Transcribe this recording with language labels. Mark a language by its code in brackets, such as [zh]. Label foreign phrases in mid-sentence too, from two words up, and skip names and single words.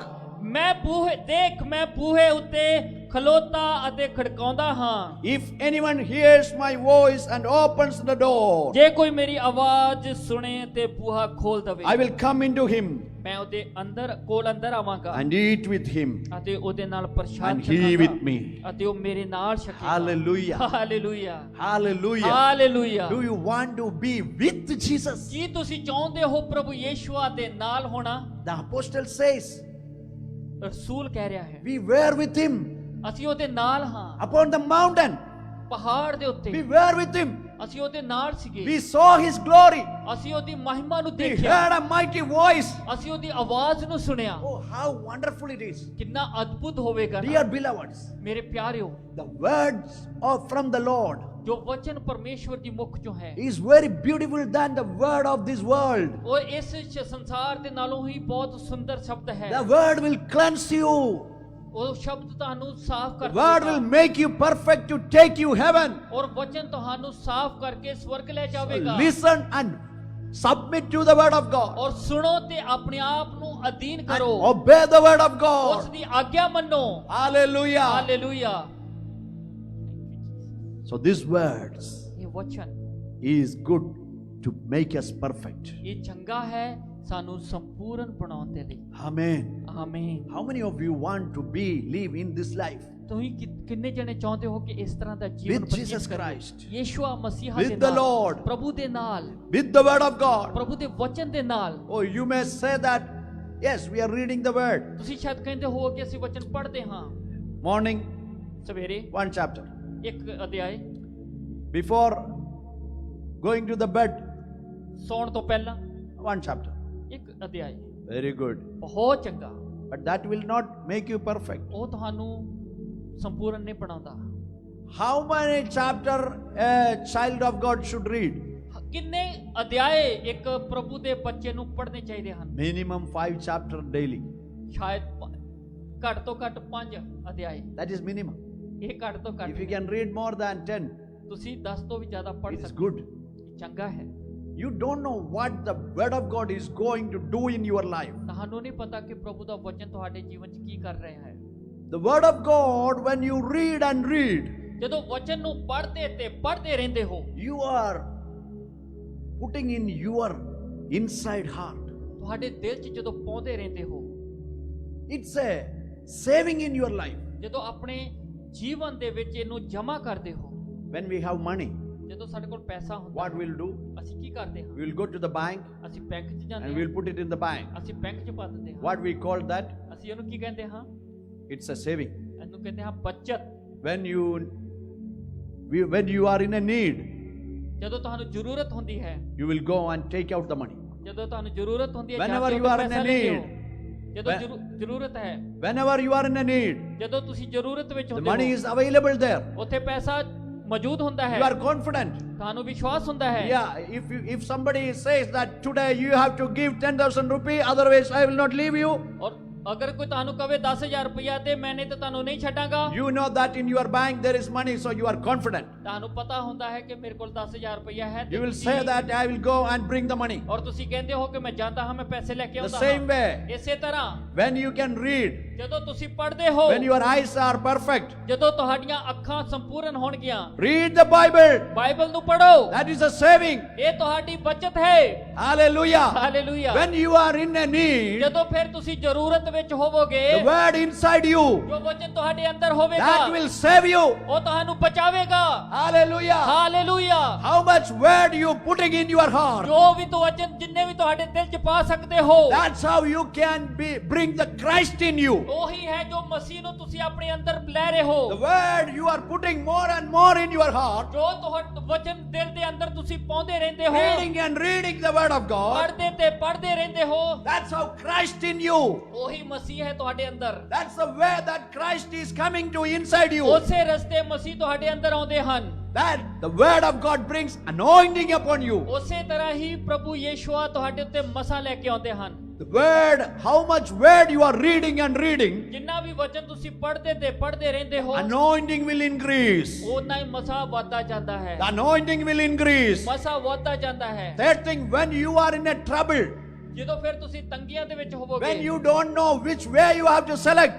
[pa] ਮੈਂ ਬੂਹੇ ਉੱਤੇ ਖਲੋਤਾ ਅਤੇ ਖੜਕਾਉਂਦਾ ਹਾਂ। [en] If anyone hears my voice and opens the door, [pa] ਜੇ ਕੋਈ ਮੇਰੀ ਆਵਾਜ਼ ਸੁਣੇ ਤੇ ਬੂਹਾ ਖੋਲ ਦਵੇ, [en] I will come into him [pa] ਮੈਂ ਉਹਦੇ ਕੋਲ ਅੰਦਰ ਆਵਾਂਗਾ [en] and eat with him, [pa] ਅਤੇ ਉਹਦੇ ਨਾਲ ਪ੍ਰਸ਼ਾਦ [en] and he [pa] ਛਕਾਂਗਾ [en] with me. [pa] ਅਤੇ ਉਹ ਮੇਰੇ ਨਾਲ ਛਕੇਗਾ। [en] Hallelujah. [pa] ਹਾਲੇਲੂਇਆ। [en] Hallelujah. [pa] ਹਾਲੇਲੂਇਆ। [en] Do you want to be with Jesus? [pa] ਕੀ ਤੁਸੀਂ ਚਾਹੁੰਦੇ ਹੋ ਪ੍ਰਭੂ ਯੇਸ਼ੂਆ ਦੇ ਨਾਲ ਹੋਣਾ? [en] The apostle says, [pa] ਰਸੂਲ ਕਹਿ ਰਿਹਾ ਹੈ [en] we were with him [pa] ਅਸੀਂ ਉਹਦੇ ਨਾਲ ਹਾਂ। [en] upon the mountain. [pa] ਪਹਾੜ ਦੇ [en] We [pa] ਉੱਤੇ [en] were with him. [pa] ਅਸੀਂ ਉਹਦੇ ਨਾਲ ਸੀਗੇ। [en] We saw his glory. [pa] ਅਸੀਂ ਉਹਦੀ ਮਹਿਮਾ ਨੂੰ [en] We [pa] ਦੇਖਿਆ। [en] heard a mighty voice. [pa] ਅਸੀਂ ਉਹਦੀ ਆਵਾਜ਼ ਨੂੰ ਸੁਣਿਆ। [en] Oh, how wonderful it is. [pa] ਕਿੰਨਾ ਅਦਭੁਤ ਹੋਵੇਗਾ ਨਾ। [en] Dear beloveds, [pa] ਮੇਰੇ ਪਿਆਰਿਓ, [en] the words from the Lord [pa] ਜੋ ਵਚਨ ਪਰਮੇਸ਼ਵਰ ਦੀ ਮੁਖ ਚੋਂ ਹੈ [en] is very beautiful than the word of this world. [pa] ਉਹ ਇਸ ਸੰਸਾਰ ਦੇ ਨਾਲੋਂ ਹੀ ਬਹੁਤ ਸੁੰਦਰ ਸ਼ਬਦ ਹੈ। [en] The word will cleanse you. [pa] ਉਹ ਸ਼ਬਦ ਤੁਹਾਨੂੰ ਸਾਫ਼ ਕਰ [en] The word will [pa] ਦੇਗਾ [en] make you perfect to take you heaven. [pa] ਔਰ ਵਚਨ ਤੁਹਾਨੂੰ ਸਾਫ਼ ਕਰਕੇ ਸਵਰਗ ਲੈ ਜਾਵੇਗਾ। [en] Listen and submit to the word of God. [pa] ਔਰ ਸੁਣੋ ਤੇ ਆਪਣੇ ਆਪ ਨੂੰ ਅਧੀਨ [en] And [pa] ਕਰੋ। [en] obey the word of [pa] ਉਸ [en] God. [pa] ਦੀ ਆਗਿਆ ਮੰਨੋ। [en] Hallelujah. [pa] ਹਾਲੇਲੂਇਆ। [en] So these words [pa] ਇਹ ਵਚਨ [en] is good to make us perfect. [pa] ਇਹ ਚੰਗਾ ਹੈ ਸਾਨੂੰ ਸੰਪੂਰਨ ਬਣਾਉਣ ਦੇ ਲਈ। [en] Amen. [pa] ਆਮੀਨ। [en] How many of you want to live in this life [pa] ਤੁਸੀਂ ਕਿੰਨੇ ਜਣੇ ਚਾਹੁੰਦੇ ਹੋ ਕਿ ਇਸ ਤਰ੍ਹਾਂ ਦਾ ਜੀਵਨ [en] with Jesus Christ, [pa] ਯੇਸ਼ੂਆ ਮਸੀਹਾ [en] with [pa] ਦੇ [en] the [pa] ਨਾਲ, [en] Lord, [pa] ਪ੍ਰਭੂ ਦੇ ਨਾਲ, [en] with the word of God? [pa] ਪ੍ਰਭੂ ਦੇ ਵਚਨ ਦੇ ਨਾਲ? [en] Oh, you may say that, yes, we are reading the word. [pa] ਤੁਸੀਂ ਸ਼ਾਇਦ ਕਹਿੰਦੇ ਹੋ ਕਿ ਅਸੀਂ ਵਚਨ ਪੜ੍ਹਦੇ ਹਾਂ [en] Morning, [pa] ਸਵੇਰੇ [en] one chapter. [pa] ਇੱਕ ਅਧਿਆਇ, [en] Before going to the bed, [pa] ਸੌਣ ਤੋਂ ਪਹਿਲਾਂ [en] one chapter. [pa] ਇੱਕ ਅਧਿਆਇ। [en] Very good. [pa] ਬਹੁਤ ਚੰਗਾ। [en] But that will not make you perfect. [pa] ਉਹ ਤੁਹਾਨੂੰ ਸੰਪੂਰਨ ਨਹੀਂ ਬਣਾਉਂਦਾ। [en] How many chapter a child of God should read? [pa] ਕਿੰਨੇ ਅਧਿਆਏ ਇੱਕ ਪ੍ਰਭੂ ਦੇ ਬੱਚੇ ਨੂੰ ਪੜ੍ਹਨੇ ਚਾਹੀਦੇ ਹਨ? [en] Minimum 5 chapter daily. [pa] ਸ਼ਾਇਦ ਘੱਟ ਤੋਂ ਘੱਟ 5 ਅਧਿਆਏ। [en] That is minimum. [pa] ਇਹ ਘੱਟ ਤੋਂ ਘੱਟ। [en] If you can read more than 10, [pa] ਤੁਸੀਂ 10 ਤੋਂ ਵੀ ਜ਼ਿਆਦਾ ਪੜ੍ਹ [en] it is [pa] ਸਕਦੇ [en] good. [pa] ਹੋ। ਚੰਗਾ ਹੈ। [en] You don't know what the word of God is going to do in your life. [pa] ਤੁਹਾਨੂੰ ਨਹੀਂ ਪਤਾ ਕਿ ਪ੍ਰਭੂ ਦਾ ਵਚਨ ਤੁਹਾਡੇ ਜੀਵਨ 'ਚ ਕੀ ਕਰ ਰਿਹਾ ਹੈ। [en] The word of God, when you read and read, [pa] ਜਦੋਂ ਵਚਨ ਨੂੰ ਪੜ੍ਹਦੇ ਤੇ ਪੜ੍ਹਦੇ ਰਹਿੰਦੇ ਹੋ, [en] you are putting in your inside heart. [pa] ਤੁਹਾਡੇ ਦਿਲ 'ਚ ਜਦੋਂ ਪਾਉਂਦੇ ਰਹਿੰਦੇ ਹੋ, [en] It's a saving in your life. [pa] ਜਦੋਂ ਆਪਣੇ ਜੀਵਨ ਦੇ ਵਿੱਚ ਇਹਨੂੰ ਜਮ੍ਹਾਂ ਕਰਦੇ ਹੋ, [en] When we have money, [pa] ਜਦੋਂ ਸਾਡੇ ਕੋਲ ਪੈਸਾ ਹੁੰਦਾ [en] what we'll do? [pa] ਅਸੀਂ ਕੀ ਕਰਦੇ ਹਾਂ? [en] We will go to the bank [pa] ਅਸੀਂ ਬੈਂਕ 'ਚ [en] and [pa] ਜਾਂਦੇ [en] we'll [pa] ਹਾਂ। [en] put it in the bank. [pa] ਅਸੀਂ ਬੈਂਕ 'ਚ ਪਾ ਦਿੰਦੇ ਹਾਂ। [en] What we call that? [pa] ਅਸੀਂ ਉਹਨੂੰ ਕੀ ਕਹਿੰਦੇ ਹਾਂ? [en] It's a saving. [pa] ਇਹਨੂੰ ਕਹਿੰਦੇ ਹਾਂ ਬੱਚਤ। [en] When you are in a need, [pa] ਜਦੋਂ ਤੁਹਾਨੂੰ ਜ਼ਰੂਰਤ ਹੁੰਦੀ ਹੈ, [en] you will go and take out the money. [pa] ਜਦੋਂ ਤੁਹਾਨੂੰ ਜ਼ਰੂਰਤ ਹੁੰਦੀ ਹੈ, [en] Whenever [pa] ਜਾ ਕੇ [en] you are in [pa] ਪੈਸਾ [en] a [pa] ਲੈਂਦੇ ਹੋ। [en] need, [pa] ਜਦੋਂ [en] when- [pa] ਜ਼ਰੂਰਤ ਹੈ, [en] Whenever you are in a need, [pa] ਜਦੋਂ ਤੁਸੀਂ ਜ਼ਰੂਰਤ ਵਿੱਚ [en] the [pa] ਹੁੰਦੇ [en] money [pa] ਹੋ, [en] is available there. [pa] ਉੱਥੇ ਪੈਸਾ ਮੌਜੂਦ ਹੁੰਦਾ ਹੈ। [en] You are confident. [pa] ਤੁਹਾਨੂੰ ਵਿਸ਼ਵਾਸ ਹੁੰਦਾ ਹੈ। [en] Yeah, if somebody says that today you have to give 10,000 rupees, otherwise I will not leave you. [pa] ਔਰ ਅਗਰ ਕੋਈ ਤੁਹਾਨੂੰ ਕਵੇ 10,000 ਰੁਪਇਆ ਦੇ, ਮੈਂ ਨਹੀਂ ਤਾਂ ਤੁਹਾਨੂੰ ਨਹੀਂ ਛੱਡਾਂਗਾ। [en] You know that in your bank there is money, so you are confident. [pa] ਤੁਹਾਨੂੰ ਪਤਾ ਹੁੰਦਾ ਹੈ ਕਿ ਮੇਰੇ ਕੋਲ 10,000 ਰੁਪਇਆ ਹੈ। [en] You will say that I will go and bring the money. [pa] ਔਰ ਤੁਸੀਂ ਕਹਿੰਦੇ ਹੋ ਕਿ ਮੈਂ ਜਾਂਦਾ ਹਾਂ, ਮੈਂ ਪੈਸੇ ਲੈ ਕੇ [en] The [pa] ਆਉਂਦਾ [en] same way, [pa] ਇਸੇ ਤਰ੍ਹਾਂ [en] when you can read, [pa] ਜਦੋਂ ਤੁਸੀਂ ਪੜ੍ਹਦੇ ਹੋ, [en] when your eyes are perfect, [pa] ਜਦੋਂ ਤੁਹਾਡੀਆਂ ਅੱਖਾਂ ਸੰਪੂਰਨ ਹੋਣਗੀਆਂ, [en] read the Bible. [pa] ਬਾਈਬਲ ਨੂੰ ਪੜ੍ਹੋ। [en] That is a saving. [pa] ਇਹ ਤੁਹਾਡੀ ਬਚਤ ਹੈ। [en] Hallelujah. [pa] ਹਾਲੇਲੂਇਆ। [en] When you are in a need, [pa] ਜਦੋਂ ਫਿਰ ਤੁਸੀਂ ਜ਼ਰੂਰਤ ਵਿੱਚ ਹੋਵੋਗੇ, [en] the word inside you, [pa] ਜੋ ਵਚਨ ਤੁਹਾਡੇ ਅੰਦਰ ਹੋਵੇਗਾ, [en] that will save you. [pa] ਉਹ ਤੁਹਾਨੂੰ ਬਚਾਵੇਗਾ। [en] Hallelujah. [pa] ਹਾਲੇਲੂਇਆ। [en] How much word you putting in your heart? [pa] ਜੋ ਵੀ ਤੋ ਵਚਨ ਜਿੰਨੇ ਵੀ ਤੁਹਾਡੇ ਦਿਲ 'ਚ ਪਾ ਸਕਦੇ ਹੋ, [en] That's how you can bring the Christ in you. [pa] ਉਹੀ ਹੈ ਜੋ ਮਸੀਹ ਨੂੰ ਤੁਸੀਂ ਆਪਣੇ ਅੰਦਰ ਲੈ ਰਹੇ ਹੋ। [en] The word you are putting more and more in your heart, [pa] ਜੋ ਤੁਹਾਡਾ ਵਚਨ ਦਿਲ ਦੇ ਅੰਦਰ ਤੁਸੀਂ ਪਾਉਂਦੇ ਰਹਿੰਦੇ ਹੋ, [en] reading and reading the word of God. [pa] ਪੜ੍ਹਦੇ ਤੇ ਪੜ੍ਹਦੇ ਰਹਿੰਦੇ ਹੋ, [en] That's how Christ in you. [pa] ਉਹੀ ਮਸੀਹ ਹੈ ਤੁਹਾਡੇ ਅੰਦਰ। [en] That's the way that Christ is coming to inside you. [pa] ਉਸੇ ਰਸਤੇ ਮਸੀਹ ਤੁਹਾਡੇ ਅੰਦਰ ਆਉਂਦੇ ਹਨ। [en] That the word of God brings anointing upon you. [pa] ਉਸੇ ਤਰ੍ਹਾਂ ਹੀ ਪ੍ਰਭੂ ਯੇਸ਼ੂਆ ਤੁਹਾਡੇ ਉੱਤੇ ਮਸਾ ਲੈ ਕੇ ਆਉਂਦੇ ਹਨ। [en] The word, how much word you are reading and reading, [pa] ਜਿੰਨਾ ਵੀ ਵਚਨ ਤੁਸੀਂ ਪੜ੍ਹਦੇ ਤੇ ਪੜ੍ਹਦੇ ਰਹਿੰਦੇ ਹੋ, [en] anointing will increase. [pa] ਉਨਾ ਹੀ ਮਸਾ ਵਧਦਾ ਜਾਂਦਾ ਹੈ। [en] The anointing will increase. [pa] ਮਸਾ ਵਧਦਾ ਜਾਂਦਾ ਹੈ। [en] Third thing, when you are in a trouble, [pa] ਜਦੋਂ ਫਿਰ ਤੁਸੀਂ ਤੰਗੀਆਂ ਦੇ ਵਿੱਚ ਹੋਵੋਗੇ, [en] when you don't know which way you have to select,